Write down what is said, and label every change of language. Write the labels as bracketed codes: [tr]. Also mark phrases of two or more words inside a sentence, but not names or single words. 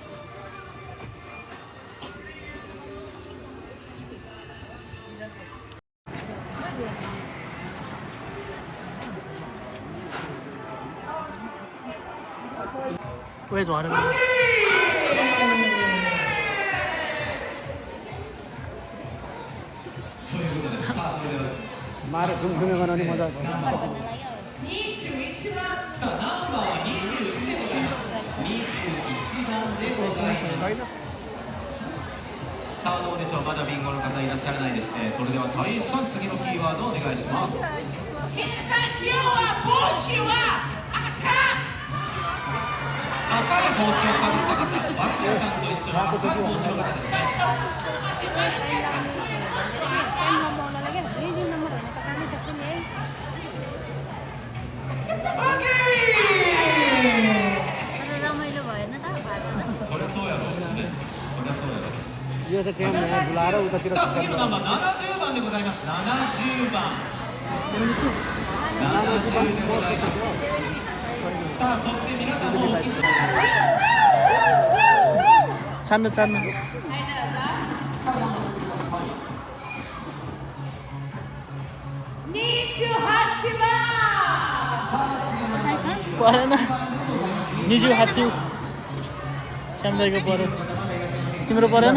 [ne] कोही झरेको मारे घुमघुमे बनाउने मजा आउँछ। [ja] さあどうでしょう、まだビンゴの方いらっしゃらないですね。それではタイさん、次のキーワードをお願いします。今日は帽子は赤い帽子をかぶった方、マルシアさんと一緒の赤い帽子の方ですね。そりゃそうやろ。そりゃそうやろ。 [ne] यो चाहिँ त्यहाँ यहाँ बुलाएर उतातिर [ja] さあ次のナンバー70番でございます。70番。70でございます。さあそして皆さんもお気づき。 [ne] छान्नु छान्नु परेन। निजु हाच्यु श्यामदाईको पऱ्यो, तिम्रो परेन?